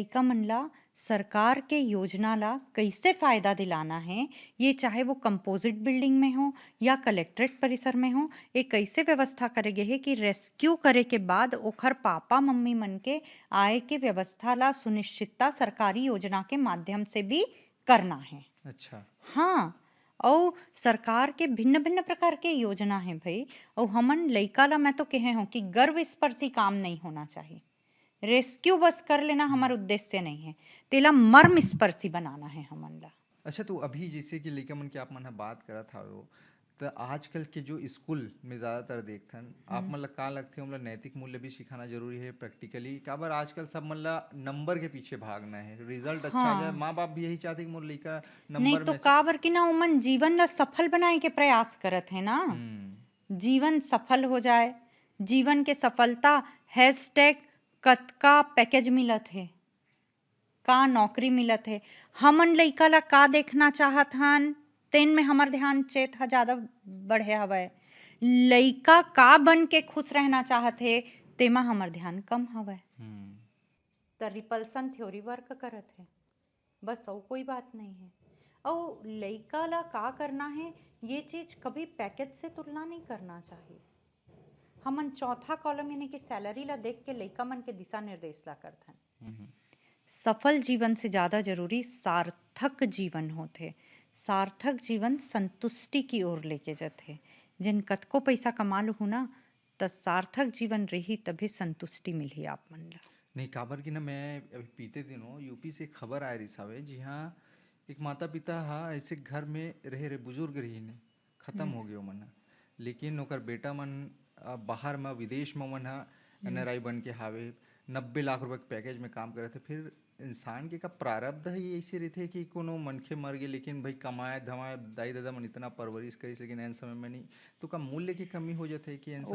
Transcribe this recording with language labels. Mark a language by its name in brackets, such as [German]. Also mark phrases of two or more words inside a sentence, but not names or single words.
[Chhattisgarhi] लइका मन ला सरकार के योजना ला कैसे फायदा दिलाना है, ये चाहे वो कंपोजिट बिल्डिंग में हो या कलेक्ट्रेट परिसर में हो, एक कैसे व्यवस्था करे गे है कि रेस्क्यू करे के बाद ओखर पापा मम्मी मन के आय के व्यवस्था ला सुनिश्चितता सरकारी योजना के माध्यम से भी करना है। अच्छा। हाँ, और सरकार के भिन्न-भिन्न प्रकार के योजना हैं भई, और हमन लइका ला मैं तो कहे हूँ कि गर्व स्पर्शी काम नहीं होना चाहिए। रेस्क्यू बस कर लेना हुँ। हमारा उद्देश्य नहीं है, तेला मर्म स्पर्शी बनाना है हमन ला। अच्छा, तो अभी जैसे कि लइका मन के आप मन ह बात करत हवो, त आजकल के जो स्कूल में ज़्यादातर देखथन, आप हुँ। मन ल का लगथे ओमन ला नैतिक मूल्य भी सिखाना ज़रूरी है प्रैक्टिकली? काबर आजकल सब मन ला नंबर के पीछे भागना है, रिज़ल्ट अच्छा आ जाए, हाँ, माँ-बाप भी यही चाहते कि मोर लइका नहीं नंबर तो में अच्छा। काबर कि ना ओमन जीवन ला सफल बनाए के प्रयास करत है ना। हुँ। जीवन सफल हो जाए, जीवन के सफलता हैशटैग कतका पैकेज मिलत है, का नौकरी मिलत है, हमन लइका ला का देखना चाहत हन, तेन में हमर ध्यान चेत ह ज़्यादा बढ़े हवय। लइका का बन के खुश रहना चाहत हे, तेमा हमर ध्यान कम हवय। हुँ। त [English] repulsion theory work [Chhattisgarhi] करत है, बस और कोई बात नहीं है। और लइका ला का करना है, ये चीज कभी पैकेज से तुलना नहीं करना चाहिए। हमन चौथा कॉलम यानी कि सैलरी ला देख के लइका मन के दिशा निर्देश ला करथन। हम्म, सफल जीवन से ज़्यादा जरूरी सार्थक जीवन होते। सार्थक जीवन संतुष्टि की ओर लेके जाते। जिन कतको पैसा कमा लू ना, त सार्थक जीवन रही तभी संतुष्टि मिली आप मन ला। नहीं काबर की ना मैं अभी बीते दिनों यूपी से एक खबर आए रही सावे जी हाँ, एक माता पिता हा ऐसे घर में रहे रहे बुजुर्ग रही ने खत्म हो गए मन ह। लेकिन ओकर बेटा मन बाहर में विदेश में मन ह एनआरआई बन के हावे, 90 लाख रुपए के पैकेज में काम करे थे। फिर इंसान के का प्रारब्ध है ये ऐसे रहते कि कोनो मनखे मर गए लेकिन भाई कमाए धमाए दाई दादा मन इतना परवरिश करिस लेकिन एन समय में नहीं, तो का मूल्य की कमी हो जाते कि एन